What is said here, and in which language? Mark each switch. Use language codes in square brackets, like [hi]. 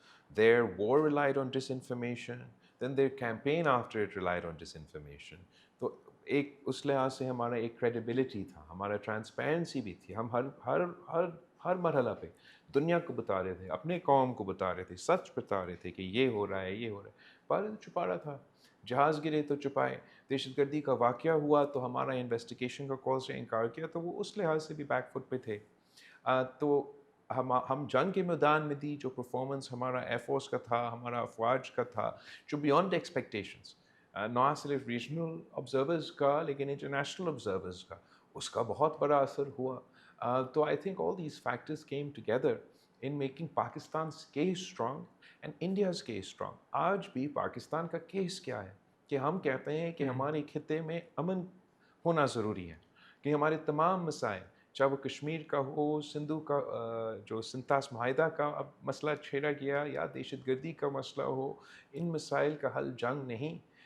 [en] Their war relied on disinformation, then their campaign after it relied on disinformation. [ur] تو ایک اس لحاظ سے ہمارا ایک کریڈیبلٹی تھا، ہمارا ٹرانسپیرنسی بھی تھی. ہم ہر مرحلہ پہ دنیا کو بتا رہے تھے، اپنے قوم کو بتا رہے تھے، سچ بتا رہے تھے کہ یہ ہو رہا ہے، یہ ہو رہا ہے. بھارت چھپا رہا تھا، جہاز گرے تو چھپائے، دہشت گردی کا واقعہ ہوا تو ہمارا انویسٹیگیشن کا کال سے انکار کیا. تو وہ اس لحاظ سے بھی بیک فٹ پہ تھے. تو ہم جنگ کے میدان میں دی جو پرفارمنس ہمارا ایئر فورس کا تھا، ہمارا افواج کا تھا، جو بیانڈ ایکسپیکٹیشنس، نہ صرف ریجنل آبزرورز کا لیکن انٹرنیشنل آبزرورز کا، اس کا بہت بڑا اثر ہوا. [en] So I think all these factors came together in making Pakistan's case strong and India's case strong. [ur] آج بھی پاکستان کا کیس کیا ہے کہ ہم کہتے ہیں کہ ہمارے خطے میں امن ہونا ضروری ہے، کہ ہمارے تمام مسائل چاہے وہ کشمیر کا ہو، سندھو کا جو سنتاس معاہدہ کا اب مسئلہ چھیڑا گیا یا دہشت گردی کا مسئلہ ہو، ان مسائل کا حل جنگ نہیں،